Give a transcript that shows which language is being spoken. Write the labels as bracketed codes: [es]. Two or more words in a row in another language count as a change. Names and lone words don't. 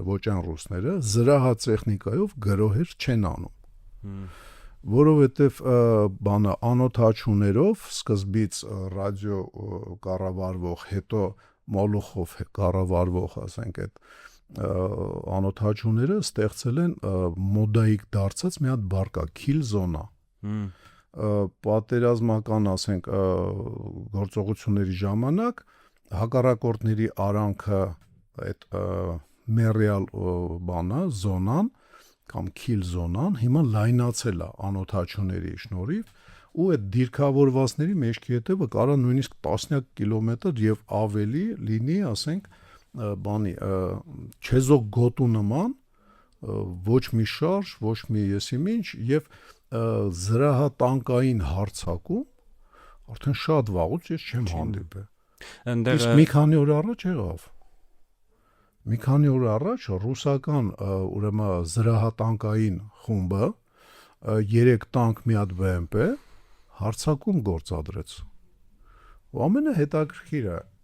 [hy] ոչ այն ռուսները, զրահատեխնիկայով գրոհեր չեն անում։ Որովհետև բանը անօթաչուներով սկզբից ռադիո կառավարվող, հետո մոլոխով կառավարվող, ասենք այդ անօթաչուները ստեղծել են մոդայիկ դարձած մի հատ բառ կա, [en] kill zone- [hy] ա։ Պատերազմական, ասենք, գործողությունների ժամանակ հակառակորդների արանքը այդ մերիալ բանա, զոնան կամ [en] kill zone- [hy] ան հիմա լայնացել է անօթաչուների շնորհիվ ու այդ դիրքավորվածների մեջքի հետևը կարա նույնիսկ տասնյակ կիլոմետր եւ ավելի լինի, ասենք, բանի չեզոք գոտու նման ոչ մի շարժ, ոչ մի եսիմինչ եւ զրահատանկային հարձակում արդեն շատ վաղուց ես չեմ հանդիպել։ Իսկ մի քանի օր առաջ եղավ։ Մի քանի օր առաջ ռուսական ուրեմն զրահատանկային խումբը 3 տանկ մի հատ BMP հարձակում գործադրեց։ Ու ամենահետաքրքիրը